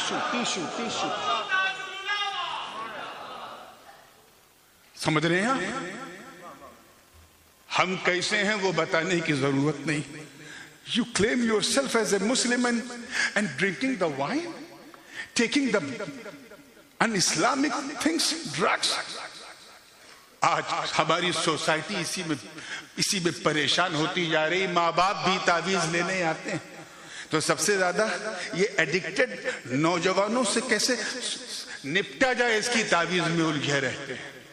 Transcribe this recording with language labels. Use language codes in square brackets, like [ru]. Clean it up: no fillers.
[ur] Tissue سمجھ رہے ہیں؟ ہم کیسے ہیں وہ بتانے کی ضرورت نہیں. [en] You claim yourself as a Muslim and drinking the wine, taking the un-Islamic things, drugs. [ur] آج ہماری سوسائٹی اسی میں پریشان ہوتی جا رہی. ماں باپ بھی تعویذ لینے آتے ہیں. تو سب سے زیادہ یہ ایڈکٹڈ نوجوانوں سے کیسے نپٹا جائے اس کی تعویذ میں الجھے رہتے ہیں.